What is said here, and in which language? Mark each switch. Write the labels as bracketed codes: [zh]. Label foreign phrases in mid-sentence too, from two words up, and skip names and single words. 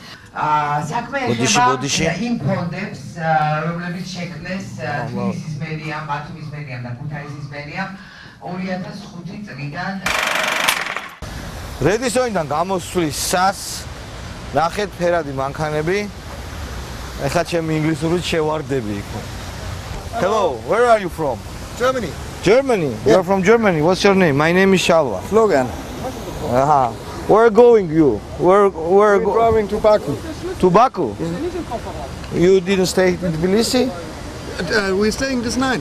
[ka] საქმე ეხება იმ ფონდებს, რომლებიც შექმნეს თბილისის მერიამ, ბათუმის მერიამ და ქუთაისის მერიამ 2005 წლიდან. რედისონიდან გამოსვლის სას ნახეთ ფერადი მანქანები. ეხლა ჩემი ინგლისურით შევარდები იქ. [en] Hello, where are you from? Germany. Germany. You are from Germany. What's your name? My name is Shalva. Logan. Aha. Where going you? Where We're driving to Baku. to Baku? You didn't stay in Tbilisi We're staying this night.